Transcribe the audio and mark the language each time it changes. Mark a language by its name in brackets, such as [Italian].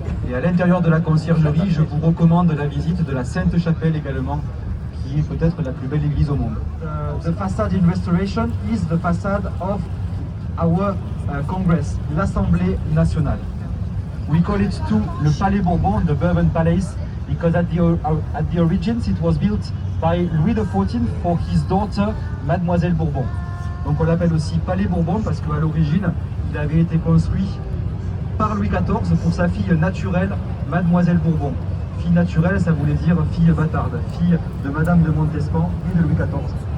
[French] Et à l'intérieur de la conciergerie, je vous recommande la visite de la Sainte-Chapelle également, qui est peut-être la plus belle église au monde. [English] The facade in restoration is the facade of our Congress, l'Assemblée nationale. We call it too le Palais Bourbon, the Bourbon Palace, because at the origins it was built by Louis XIV for his daughter, Mademoiselle Bourbon. [French] Donc on l'appelle aussi Palais Bourbon parce qu'à l'origine, il avait été construit par Louis XIV pour sa fille naturelle, Mademoiselle Bourbon. Fille naturelle, ça voulait dire fille bâtarde, fille de Madame de Montespan et de Louis XIV.